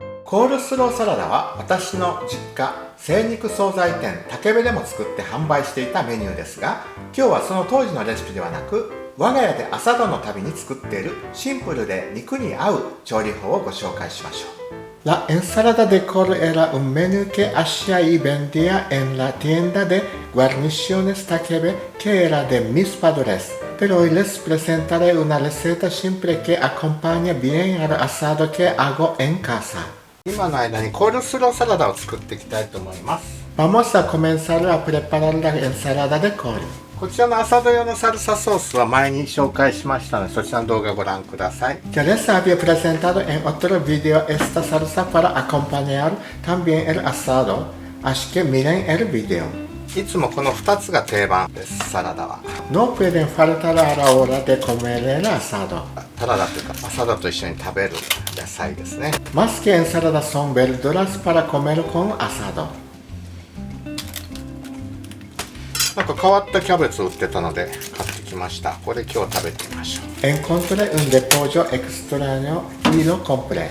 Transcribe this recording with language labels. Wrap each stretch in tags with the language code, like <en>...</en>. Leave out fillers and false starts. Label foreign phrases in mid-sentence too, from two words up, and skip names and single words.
<ja>コールスローサラダは私の実家精肉惣菜店竹部でも作って販売していたメニューですが、今日はその当時のレシピではなく我が家で朝度のたびに作っているシンプルで肉に合う調理法をご紹介しましょう。</ja> <es>La ensalada de col era un menú que hacía y vendía en la tienda de guarniciones Takebe que era de mis padres, pero hoy les presentaré una receta simple que acompaña bien al asado que hago en casa。</es> <ja>今の間にコールスローサラダを作っていきたいと思います。</ja> <es>Vamos a comenzar a preparar la ensalada de col。</es> <ja>こちらの朝ど用のサルサソースは前に紹介しましたので、そちらの動画をご覧ください。</ja> <es>Ya les había presentado en otro video esta salsa para acompañar también el asado, así que miren el video。</es> <ja>いつもこの2つが定番です、サラダは。</ja> <es>No pueden faltar a la hora de comer el asado。</es> <ja>サラダというか、サラダと一緒に食べる野菜ですね。</ja> <es>Más que ensaladas son verduras para comer con asado。</es> <ja>なんか変わったキャベツを売ってたので買ってきました。これ今日食べてみましょう。</ja> <es>Encontré un repollo extraño y lo compré.</es>